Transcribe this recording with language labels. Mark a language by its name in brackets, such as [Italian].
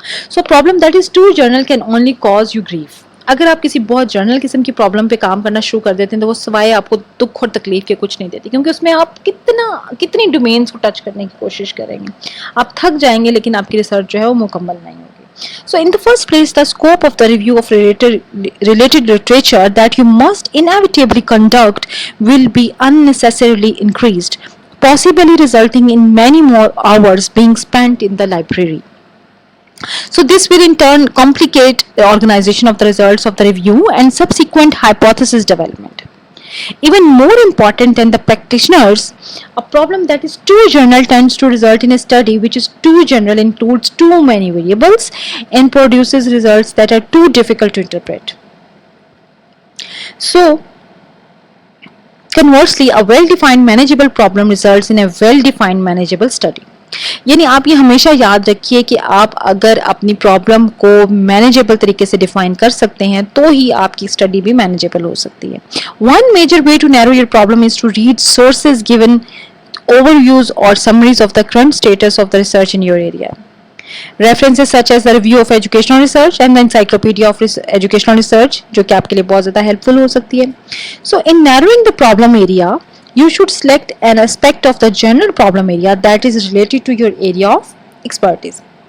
[English] So problem that is to general can only cause you grief. [Urdu] اگر آپ کسی بہت جرنل قسم کی پرابلم پہ کام کرنا شروع کر دیتے ہیں تو وہ سوائے آپ کو دکھ اور تکلیف کے کچھ نہیں دیتی, کیونکہ اس میں آپ کتنی ڈومینس کو ٹچ کرنے کی کوشش کریں گے. آپ تھک جائیں گے لیکن آپ کی ریسرچ جو ہے وہ مکمل نہیں ہوگی. [English] So in the first place, the scope of the review of related literature that you must inevitably conduct will be unnecessarily increased, possibly resulting in many more hours being spent in the library. So this will in turn complicate the organization of the results of the review and subsequent hypothesis development. Even more important than the practitioners, a problem that is too general tends to result in a study which is too general, includes too many variables, and produces results that are too difficult to interpret. So, conversely, a well-defined manageable problem results in a well-defined manageable study. [Urdu] یعنی آپ یہ ہمیشہ یاد رکھیے کہ آپ اگر اپنی پرابلم کو مینیجیبل طریقے سے ڈیفائن کر سکتے ہیں تو ہی آپ کی اسٹڈی بھی مینیجیبل ہو سکتی ہے. [English] One major way to narrow your problem is to read sources given overviews or summaries of the current status of the research in your area. References such as the review of educational research and the encyclopedia of educational research, [Urdu] جو کہ آپ کے لیے بہت زیادہ helpful ہو سکتی ہے. [English] So in narrowing the problem area, you should select an aspect of the general problem area that is related to your area of expertise.